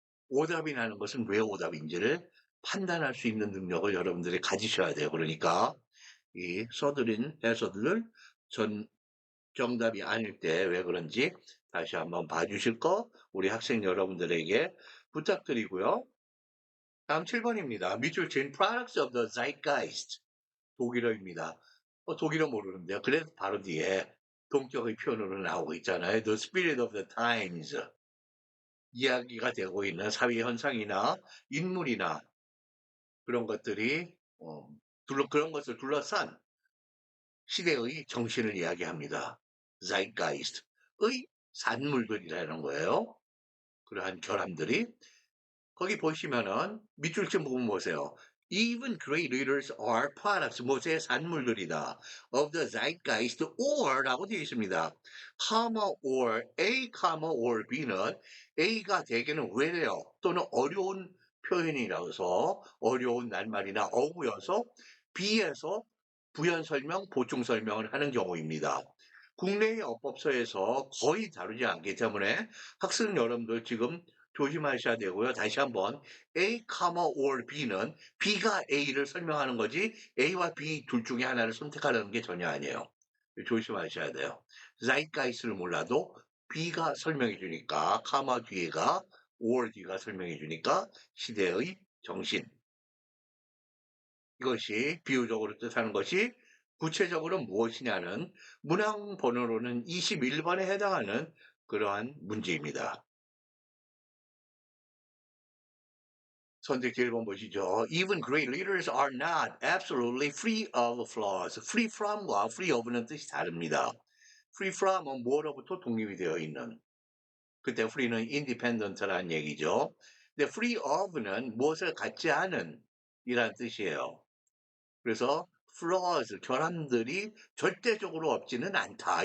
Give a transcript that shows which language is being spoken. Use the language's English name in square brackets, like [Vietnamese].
[Korean] 오답이라는 것은 왜 오답인지를 판단할 수 있는 능력을 여러분들이 가지셔야 돼요. 그러니까 이 써드린 해설을 전 정답이 아닐 때 왜 그런지 다시 한번 봐주실 거 우리 학생 여러분들에게 부탁드리고요. 다음 7번입니다. 밑줄 친 [English] Products of the Zeitgeist. [Korean] 독일어입니다. 독일어 모르는데요. 그래서 바로 뒤에 동격의 표현으로 나오고 있잖아요. [English] The Spirit of the Times. [Korean] 이야기가 되고 있는 사회 현상이나 인물이나 그런 것들이 그런 것을 둘러싼 시대의 정신을 이야기합니다. Zeitgeist의 산물들이라는 거예요. 그러한 결함들이 거기 보시면은 밑줄 친 부분 보세요. [English] Even great leaders are products, [Korean] 모세의 산물들이다. [English] Of the zeitgeist or라고 [Korean] 되어 있습니다. comma or A, or B는 A가 대개는 왜래요 또는 어려운 표현이라서 어려운 낱말이나 어구여서 B에서 부연 설명, 보충 설명을 하는 경우입니다. 국내의 어법서에서 거의 다루지 않기 때문에 학생 여러분들 지금 조심하셔야 되고요. 다시 한번 A, or B는 B가 A를 설명하는 거지 A와 B 둘 중에 하나를 선택하라는 게 전혀 아니에요. 조심하셔야 돼요. zeitgeist를 몰라도 B가 설명해 주니까 뒤에가 or D가 설명해 주니까 시대의 정신 이것이 비유적으로 뜻하는 것이 구체적으로 무엇이냐는 문항 번호로는 21번에 해당하는 그러한 문제입니다. 선택지 1번 보시죠. [English] Even great leaders are not absolutely free of flaws. [Korean] free from과 free of는 뜻이 다릅니다. free from은 뭐로부터 독립이 되어 있는. 그때 free는 independent라는 얘기죠. 근데 free of는 무엇을 갖지 않은 이란 뜻이에요. 그래서 flaws, 결함들이 절대적으로 없지는 않다.